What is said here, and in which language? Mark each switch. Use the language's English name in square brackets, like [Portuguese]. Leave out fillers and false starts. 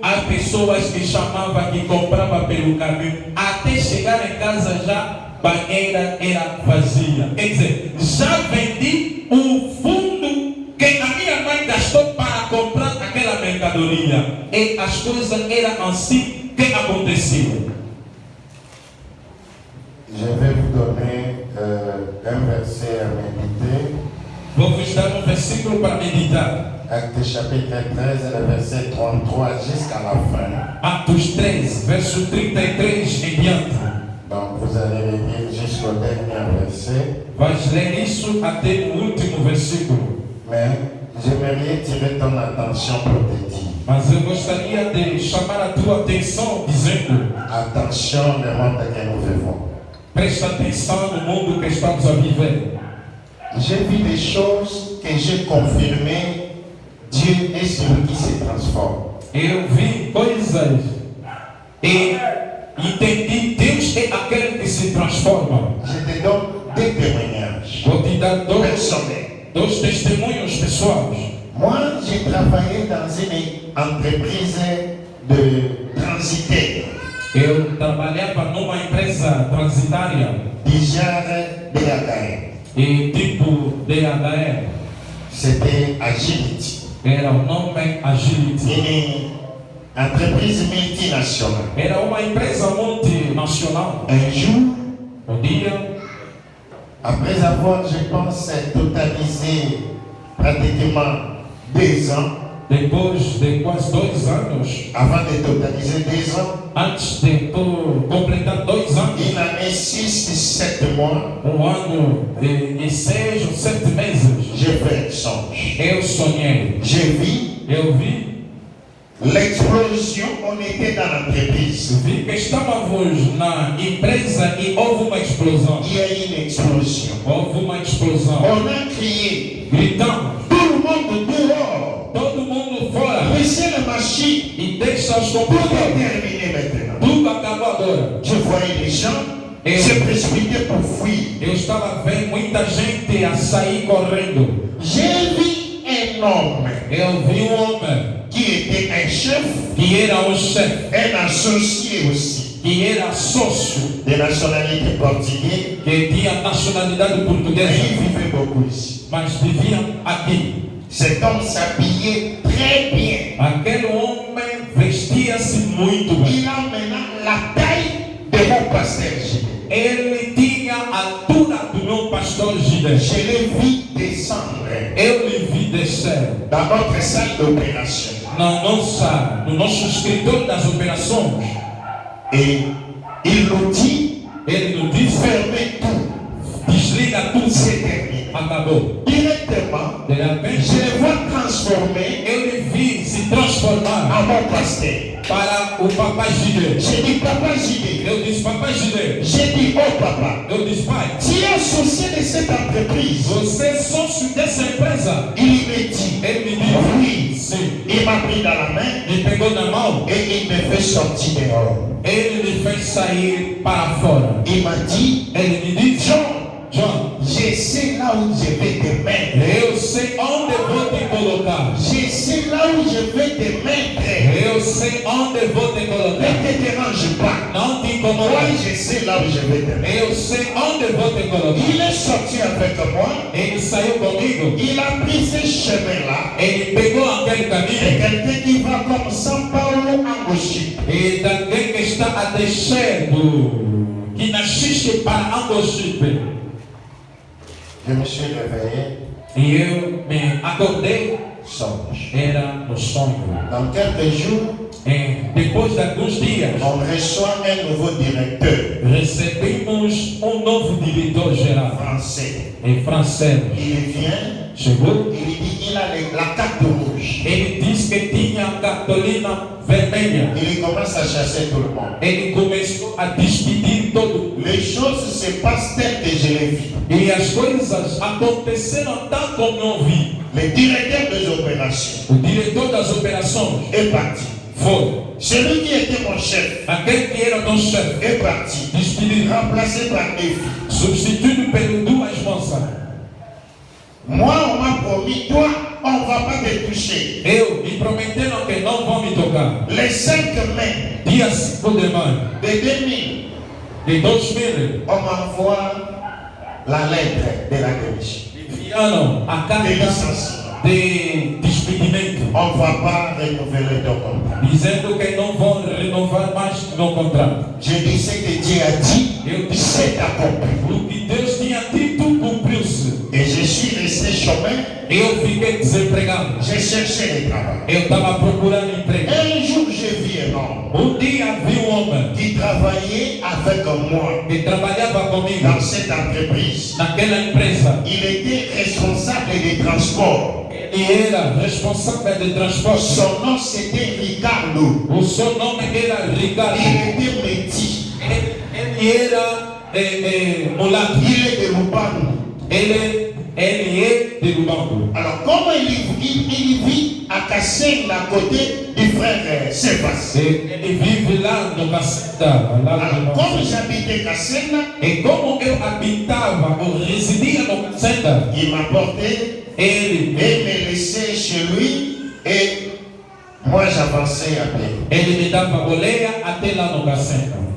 [Portuguese] As pessoas que chamavam, que compravam pelo caminho, até chegar em casa já a banheira era vazia. Quer dizer, já vendi o fundo que a minha mãe gastou para comprar aquela mercadoria. E as coisas eram assim que aconteciam. [French] Je vais vous donner un verset à méditer. [Portuguese] Vou vos dar um versículo para meditar. [French] Actes chapitre 13, le verset 33 jusqu'à la fin. [Portuguese] Atos 13, verso 33 em diante. [French] Donc vous allez lire jusqu'au dernier verset. [Portuguese] Vais ler isso até o último versículo. [French] Mais j'aimerais tirer ton attention pour te dire. [Portuguese] Mas eu gostaria de chamar a tua atenção dizendo: [French] attention le monde que nous vivons. [Portuguese] Presta atenção no mundo que estamos a viver. [French] J'ai vu des choses que j'ai confirmées. Dieu est celui qui se transforme. [Portuguese] Eu vi coisas e entendi, Deus é aquele que se transforma. [French] Je te donne deux témoignages. [Portuguese] Vou te dar [French] Personnels. [Portuguese] dois testemunhos pessoais. [French] Moi, j'ai travaillé dans une entreprise de transitaire. [Portuguese] Eu trabalhava numa empresa transitária [French] Du genre DHL. [Portuguese] e tipo DHL. [French] C'était Agility. [Portuguese] Era o nome Agility. [French] Une entreprise multinationale. [Portuguese] Era uma empresa multinacional. [French] Un jour, [Portuguese] Um dia, [French] après avoir, je pense, totalisé pratiquement 2 ans, [Portuguese] depois de quase 2 anos, [French] avant de totaliser 2 ans, [Portuguese] antes de completar 2 anos, [French] une année 6 et 7 mois, [Portuguese] ano e 6 ou 7 meses, [French] j'ai fait un songe. [Portuguese] eu sonhei. Eu vi [French] l'explosion, on était dans l'entreprise. [Portuguese] que estávamos na empresa e houve uma explosão. [French] Il y a eu une explosion. [Portuguese] Houve uma explosão. [French] On a crié, [Portuguese] Gritamos, [French] tout le monde dehors, [Portuguese] todo mundo fora [French] laissez la machine, [Portuguese] e deixa os [French] tout est [Portuguese] computadores. [French] terminé maintenant. [Portuguese] Tudo acabou agora. [French] Je voyais les gens se précipiter pour fuir. [Portuguese] Eu estava vendo muita gente a sair correndo. [French] J'ai vu un homme [Portuguese] Eu vi homem [French] qui était un chef, [Portuguese] que era chefe, [French] un associé aussi, [Portuguese] que era sócio, [French] de nationalité portugaise, [Portuguese] que tinha nacionalidade [French] et [Portuguese] portuguesa, [French] il vivait beaucoup ici. [Portuguese] mas vivia aqui. [French] Cet homme s'habillait très bien. [Portuguese] Aquele homem vestia-se muito bem. [French] Il a maintenant la taille de mon pasteur Gilles. [Portuguese] Ele tinha a altura do meu pastor Gideon. [French] Je l'ai vu descendre [Portuguese] Eu lhe vi descer [French] dans notre salle d'opération. [Portuguese] no nosso escritório das operações. [French] Et il nous dit, [Portuguese] Ele nos disse: [French] fermez tout, [Portuguese] desliga tudo. [French] c'est terminé. [Portuguese] Acabou. [French] Directement, actuellement, [Portuguese] de repente, [French] je les vois transformer [Portuguese] eu lhe vi se transformar [French] en mon pasteur. [Portuguese] para o papai Gideon. [French] J'ai dit, papa Gideon. [Portuguese] Eu disse, papai Gideon. [French] J'ai dit, oh papa, [Portuguese] Eu disse, pai, [French] tu es associé de cette entreprise. [Portuguese] você é sócio dessa empresa? [French] Il me dit, [Portuguese] Ele me disse, [French] oui. [Portuguese] sim. [French] Il m'a pris dans la main [Portuguese] Me pegou na mão, [French] et il me fait sortir dehors. [Portuguese] ele me fez sair para fora. [French] Il m'a dit, [Portuguese] Ele me disse, [French] John, [Portuguese] John, [French] je sais là où je vais te mettre. [Portuguese] eu sei onde vou te colocar. [French] Je sais là où je vais te mettre. [Portuguese] Eu sei onde vou te [French] Ne [Portuguese] colocar. [French] te dérange pas. [Portuguese] Não te [French] Moi, [Portuguese] incomoda. [French] je sais là où je vais te mettre. [Portuguese] Eu sei onde vou te colocar. [French] Il est sorti avec moi. [Portuguese] Ele saiu comigo. [French] Il a pris ce chemin-là. [Portuguese] Ele pegou aquele [French] Et [Portuguese] caminho. [French] quelqu'un qui va comme São Paulo en Gauche. [Portuguese] E alguém que está a descer do Quinaxixe para Angochipe. [French] Je me suis réveillé. [Portuguese] E eu me acordei. [French] Songe. [Portuguese] Era no sonho. [French] Dans quelques jours, [Portuguese] Depois de alguns dias, [French] on reçoit un nouveau directeur [Portuguese] recebemos novo diretor geral [French] français. [Portuguese] em francês. [French] Il vient, [Portuguese] Chegou. [French] il dit il a la carte rouge. [Portuguese] Ele disse que tinha a cartolina vermelha. [French] Il commence à chasser tout le monde. [Portuguese] Ele começou a despedir todo. [French] Les choses se passent telles que je les vis. [Portuguese] E as coisas aconteceram tal como eu vi. [French] Le directeur des opérations [Portuguese] O diretor das operações [French] est parti. [Portuguese] foi. [French] Celui qui était mon chef [Portuguese] Aquele que era nosso chefe, [French] est parti. [Portuguese] despedido, [French] Remplacé par des filles. [Portuguese] substituído por duas moças. [French] Moi, on m'a promis, toi, on ne va pas te toucher. [Portuguese] Me prometeram que não vão me tocar. [French] Les 5 mai [Portuguese] Dia 5 de maio [French] de 2000, [Portuguese] de 2000, [French] on m'envoie la lettre de la démission. [Portuguese] enviaram a [French] De [Portuguese] carta [French] licenciement. [Portuguese] de despedimento, [French] On ne va pas renouveler ton contrat. [Portuguese] dizendo que não vão renovar mais meu contrato. [French] Je dis ce que Dieu a dit, [Portuguese] Eu disse, [French] c'est accompli. [Portuguese] o que Deus tinha dito cumpriu-se. [French] Et je suis resté chômeur, [Portuguese] Eu fiquei desempregado. [French] j'ai cherché le travail. [Portuguese] Eu estava procurando emprego. [French] Un jour, j'ai vu un homme [Portuguese] Dia vi homem [French] qui travaillait avec moi [Portuguese] que trabalhava comigo [French] dans cette entreprise. [Portuguese] naquela empresa. [French] Il était responsable des transports. [Portuguese] Ele era responsável de transporte. [French] Son nom c'était Ricardo. [Portuguese] O seu nome era Ricardo. [French] Il était métis. [Portuguese] Ele era mulato. [French] Il est de Lubango. [Portuguese] Ele é de Lubango. [French] Alors, comment il vit à Kassenga à côté du frère Sebas. [Portuguese] Ele vive lá no Caceta. [French] Alors, comme j'habitais Kassenga, [Portuguese] E como eu habitava, ou residia no Caceta, [French] il m'a porté [Portuguese] ele [French] et me laissait chez lui et moi j'avançais à pied. [Portuguese] me dava boleia até lá no Caceta.